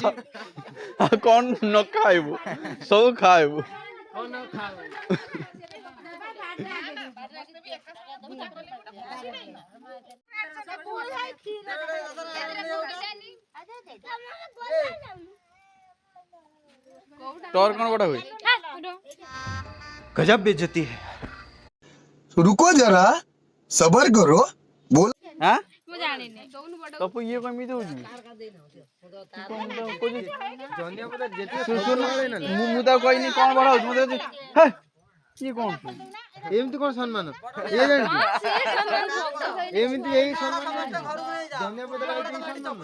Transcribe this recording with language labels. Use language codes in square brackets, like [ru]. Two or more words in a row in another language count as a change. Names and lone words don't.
[or] ଆଉ କଣ ନ ଖାଇବୁ ସବୁ ଖାଇବୁ। ତୋର କଣ ବଡ ହୁଏ? [hi] गजब बेइज्जती है। रुको जरा सबर करो बोल। [or] ହାଁ ମୁଁ ଜାଣିନି। ତପୁ ଇଏ କେମିତି ହଉଛି ଧନିଆ ପତ୍ର ଯେତେ ମୁଁ ତାକୁ କହିନି କଣ ବଡ ହଉଛି ମତେ କହୁଛି, ହେ ଇଏ କଣ ଏମିତି କଣ ସମ୍ମାନ? ଇଏ ଜାଣିଛୁ? ଏମିତି ଏଇ ସମ୍ମାନ ଧନିଆ ପତ୍ର ଏଇ ସମ୍ମାନ।